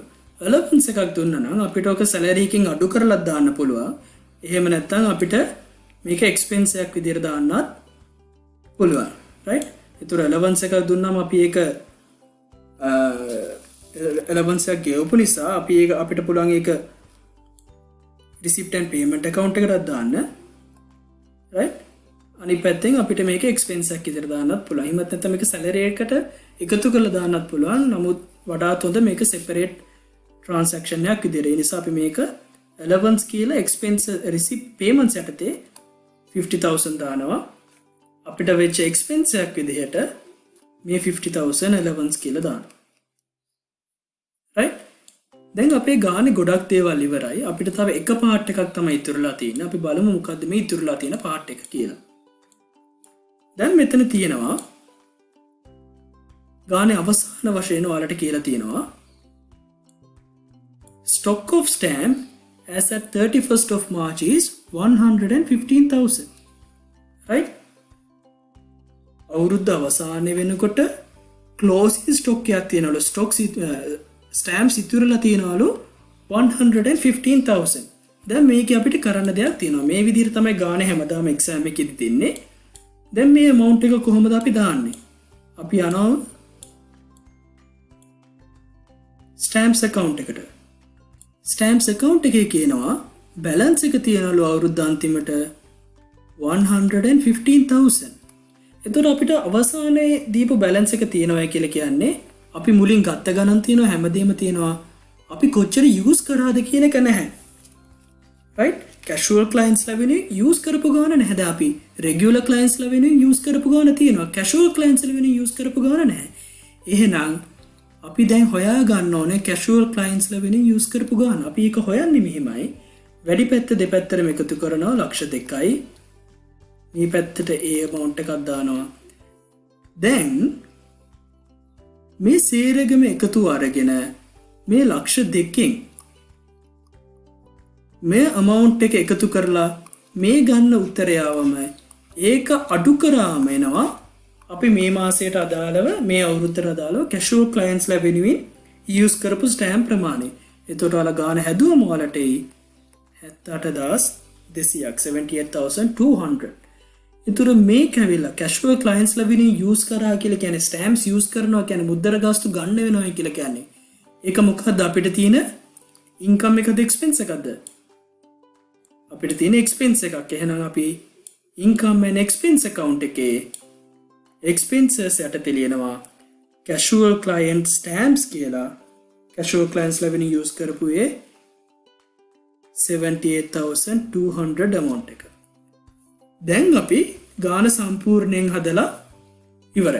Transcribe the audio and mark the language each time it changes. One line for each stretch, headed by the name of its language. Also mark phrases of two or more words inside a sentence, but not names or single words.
Sinhala: allowance එකක් දුන්නා නම් අපිට ඔක salary එකෙන් අඩු කරලා දාන්න පුළුවන්. එහෙම නැත්නම් අපිට මේක expense එකක් විදිහට දාන්නත් පුළුවන්. right? ඒතර allowance එකක් දුන්නාම අපි ඒක allowance එක ගෙවපු නිසා අපි ඒක අපිට පුළුවන් ඒක
English: receipt and payment account
Sinhala: එකකට දාන්න, right? අනිත් පැත්තෙන් අපිට මේක expense එකක් විදිහට දාන්නත් පුළුවන්. එහෙමත් නැත්නම් මේක salary එකට එකතු කරලා දාන්නත් පුළුවන්. නමුත් වඩාත් හොඳ මේක
English: separate transaction
Sinhala: එකක් විදිහට. ඒ නිසා අපි මේක allowance කියලා
English: expense receipt payments
Sinhala: යටතේ 50,000 දානවා. අපිට වෙච්ච expense එකක් විදිහට මේ 50,000 allowance කියලා දානවා. right? දැන් අපේ ගානේ ගොඩක් දේවල් ඉවරයි. අපිට තව එක part එකක් තමයි ඉතුරුලා තියෙන්නේ. අපි බලමු මොකද්ද මේ ඉතුරුලා තියෙන part එක කියලා. දැන් මෙතන තියෙනවා ගානේ අවසාන වශයෙන් ඔයාලට කියලා තියෙනවා
English: stock of stamp as at 31st of March is 115,000.
Sinhala: right? අවුරුද්ද අවසානයේ වෙනකොට
English: closing stock
Sinhala: එකක් තියෙනවලු stamps ඉතුරුලා තියෙනවලු 115,000. දැන් මේක අපිට කරන්න දෙයක් තියෙනවා. මේ විදිහට තමයි ගානේ හැමදාම exam එකෙදි දෙන්නේ. දැන් මේ amount එක කොහොමද අපි දාන්නේ? අපි යනවා
English: stamps account
Sinhala: එකට.
English: stamps account
Sinhala: එකේ කියනවා balance එක තියනලු අවුරුද්ද අන්තිමට 115,000. එතකොට අපිට අවසානයේ දීපු balance එක තියනවා කියලා කියන්නේ අපි මුලින් ගත්ත ගණන් තියනවා, හැමදේම තියනවා, අපි කොච්චර use කරාද කියන එක නැහැ. right?
English: casual clients
Sinhala: ලා වෙනුවෙන් use කරපු ගාන නැහැ. අපි
English: regular clients
Sinhala: ලා වෙනුවෙන් use කරපු ගාන තියෙනවා.
English: casual clients
Sinhala: ලා වෙනුවෙන් use කරපු ගාන නැහැ. එහෙනම් අපි දැන් හොයා ගන්න ඕනේ
English: casual clients
Sinhala: ලා වෙනුවෙන් use කරපු ගාන. අපි ඒක හොයන්නේ මෙහිමයි. වැඩි පැත්ත දෙපැත්තටම එකතු කරනවා $2,00,000යි. මේ පැත්තට ඒ amount එකක් දානවා. දැන් මේ සේරගම එකතු අරගෙන මේ $2,00,000කින් මේ amount එක එකතු කරලා මේ ගන්න උත්තරය ආවම ඒක අඩු කරාම එනවා අපි මේ මාසයට අදාළව මේ අවුරුද්දට අදාළව
English: casual clients
Sinhala: ලා වෙනුවෙන් use කරපු stamp ප්‍රමාණය. එතකොට ඔයාලා ගාන හැදුවම ඔයාලට 78,200ක් 78,200. ඒතර මේක ඇවිල්ලා
English: casual clients
Sinhala: ලා වෙනුවෙන් use කරා කියලා කියන්නේ
English: stamps use
Sinhala: කරනවා කියන්නේ මුද්දර ගාස්තු ගන්න වෙනවා කියලා කියන්නේ. ඒක මොකක්ද අපිට තියෙන income එකද expense එකද? අපිට තියෙන expense එකක්. එහෙනම් අපි
English: income and expense account
Sinhala: එකේ expenses යටතේ ලියනවා
English: casual client stamps
Sinhala: කියලා.
English: casual clients
Sinhala: ලා වෙනුවෙන් use කරපු ඒ 78,200 amount එක. දැන් අපි ගාන සම්පූර්ණයෙන් හදලා ඉවරයි.